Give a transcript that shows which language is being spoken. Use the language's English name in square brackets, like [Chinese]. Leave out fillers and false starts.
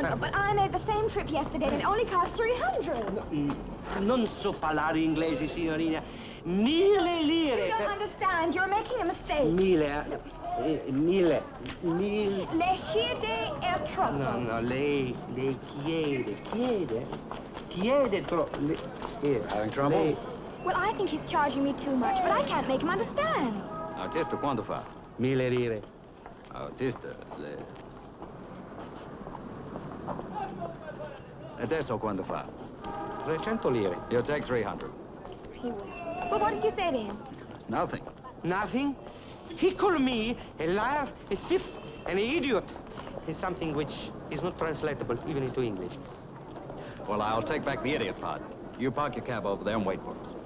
[English] No, but I made the same trip yesterday and it only cost 300. [Italian] Non so parlare inglese, signorina. 1.000 lire. [English] You don't understand. You're making a mistake. [Italian] 1.000, 1.000. Le chiede è troppo. No, lei chiede troppo. [English] Having trouble? Well, I think he's charging me too much, but I can't make him understand. [Italian] Artista, quanto fa? 1.000 lire. Artista, Adesso quanto fa? 300 lire. [English] You'll take 300. He will. Well, what did you say to him? Nothing. Nothing? He called me a liar, a thief, and an idiot. It's something which is not translatable even into English. Well, I'll take back the idiot part. You park your cab over there and wait for us.